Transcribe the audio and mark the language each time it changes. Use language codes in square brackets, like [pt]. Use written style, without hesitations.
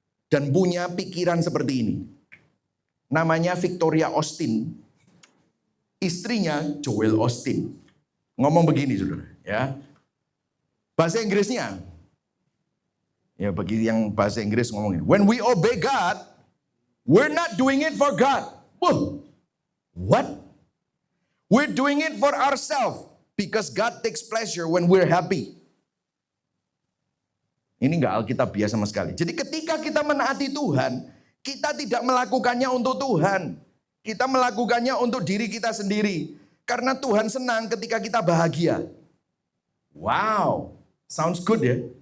[id] Dan punya pikiran seperti ini. Namanya Victoria Austin. Istrinya Joel Austin. Ngomong begini saudara. Ya. Bahasa Inggrisnya. Ya bagi yang bahasa Inggris ngomongin. [en] When we obey God, we're not doing it for God. What? We're doing it for ourselves. Because God takes pleasure when we're happy. [id] Ini enggak Alkitabiah sama sekali. Jadi ketika kita menaati Tuhan, kita tidak melakukannya untuk Tuhan. Kita melakukannya untuk diri kita sendiri. Karena Tuhan senang ketika kita bahagia. [en] Wow, sounds good ya.